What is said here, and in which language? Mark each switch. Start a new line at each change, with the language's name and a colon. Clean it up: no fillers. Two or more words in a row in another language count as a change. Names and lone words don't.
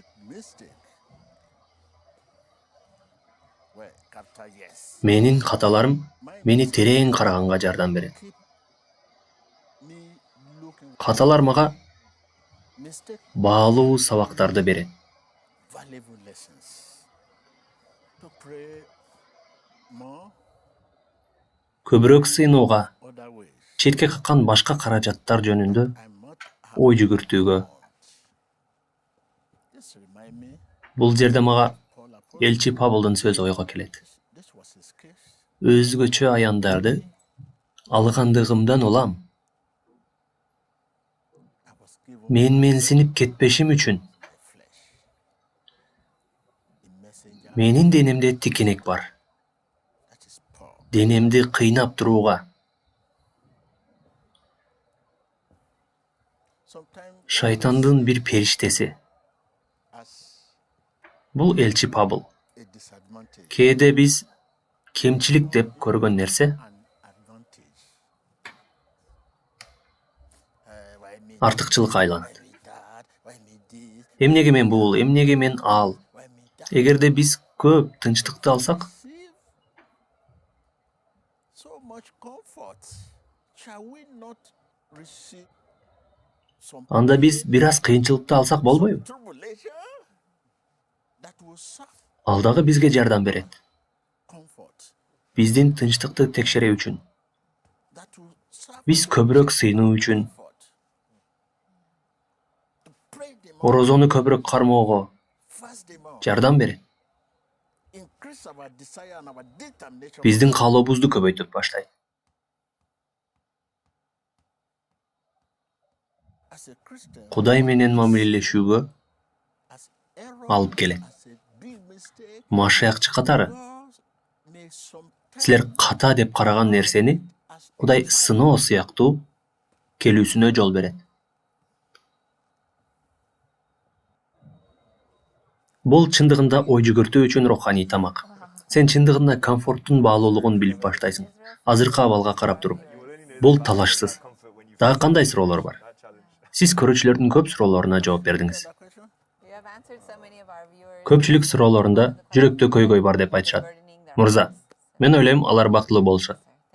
Kyrgyz: Менин каталарым мени терең караганга жардам берет. Каталар мага баалуу сабактарды берет.
English: to pray more
Kyrgyz: көбүрөөк сыйынууга,
English: other ways.
Kyrgyz: четке каккан башка каражаттар жөнүндө
English: I might have
Kyrgyz: ой жүгүртүүгө.
English: this remind me
Kyrgyz: Бул жерде мага
English: Paul Apostle.
Kyrgyz: элчи Павлдын сөзү ойго келет.
English: This was his case.
Kyrgyz: Өзгөчө аяндарды алгандыгымдан улам.
English: I was given
Kyrgyz: Мен менсинип кетпешим үчүн
English: by flesh. The messenger
Kyrgyz: менин денемде тикенек бар.
English: that is Paul.
Kyrgyz: Денемди кыйнап турууга.
English: Sometimes
Kyrgyz: Шайтандын бир периштеси.
English: as
Kyrgyz: Бул элчи Павл.
English: a disadvantage
Kyrgyz: Кээде биз кемчилик деп көргөн нерсе
English: and advantage. Why me
Kyrgyz: артыкчылыкка айланат.
English: why me that? Why me this?
Kyrgyz: Эмнеге мен бул, эмнеге мен ал?
English: Why me that?
Kyrgyz: Эгерде биз көп тынчтыкты алсак,
English: Receive so much comfort. Shall we not receive some
Kyrgyz: анда биз бир аз кыйынчылыкты алсак болбойбу?
English: tribulation that will serve
Kyrgyz: Ал дагы бизге жардам берет.
English: comfort?
Kyrgyz: Биздин тынчтыкты текшерүү үчүн,
English: That will serve
Kyrgyz: биз көбүрөөк сыйынуу үчүн,
English: comfort. To pray them more,
Kyrgyz: орозону көбүрөөк кармоого
English: fast them more,
Kyrgyz: жардам берет.
English: increase our desire and our determination.
Kyrgyz: Биздин каалообузду көбөйтүп баштайт.
English: As a Christian,
Kyrgyz: Кудай менен мамилелешүүгө
English: as error,
Kyrgyz: алып келет.
English: as a big mistake,
Kyrgyz: Машаякчы катары
English: God may sometimes
Kyrgyz: силер ката деп караган нерсени
English: as
Kyrgyz: Кудай сыноо сыяктуу келүүсүнө жол берет. Бул чындыгында ой жүгүртүү үчүн руханий тамак. Сен чындыгында комфорттун баалуулугун билип баштайсың. Азыркы абалга карап туруп. Бул талашсыз. Дагы кандай суроолор бар? Сиз көрүүчүлөрдүн көп суроолоруна жооп бердиңиз.
English: that question. You have answered so many of our viewers.
Kyrgyz: Көпчүлүк суроолорунда жүрөктө көйгөй бар деп айтышат. Мырза, мен ойлойм алар бактылуу болушат.